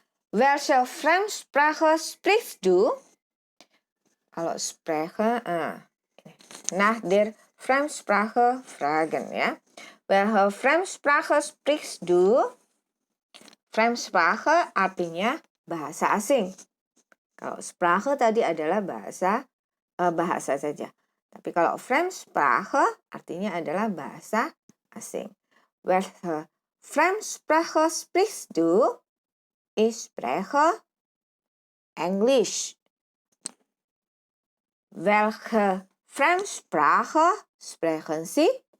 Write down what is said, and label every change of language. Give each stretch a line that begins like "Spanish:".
German: Welche Fremdsprache sprichst du?
Indonesian: Kalau sprechen,
German: nach der Fremdsprache fragen, ya. Welche Fremdsprache sprichst du?
Indonesian: Fremdsprache artinya bahasa asing. Kalau Sprache tadi adalah bahasa saja. Tapi kalau Fremdsprache artinya adalah bahasa asing.
German: Welche Fremdsprache sprichst du? Ich spreche Englisch. Welche Fremdsprache sprechen Sie?